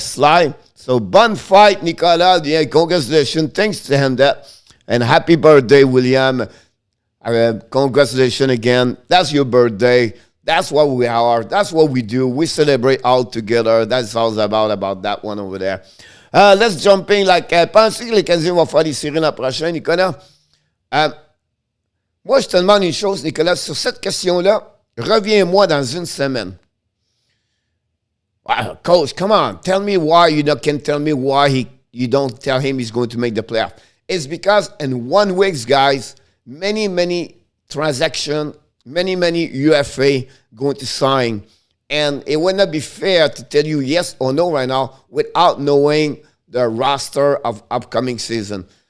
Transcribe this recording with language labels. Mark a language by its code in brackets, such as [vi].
[en] Sly. So, bon fight, Nicolas. Yeah, congratulations. Thanks to him that. And happy birthday, William. Congratulations again. That's your birthday. That's what we are. That's what we do. We celebrate all together. That's all about that one over there. Let's jump in. [fr] Pensez que les Canadiens vont faire des séries l'an prochain, Nicolas? Moi, je te demande une chose, Nicolas. Sur cette question-là, reviens-moi dans une semaine. [en] Coach, come on. Tell me why you can tell me why you don't tell him he's going to make the playoff. It's because in 1 week, guys, many transactions, many UFA going to sign. And it would not be fair to tell you yes or no right now without knowing the roster of upcoming season.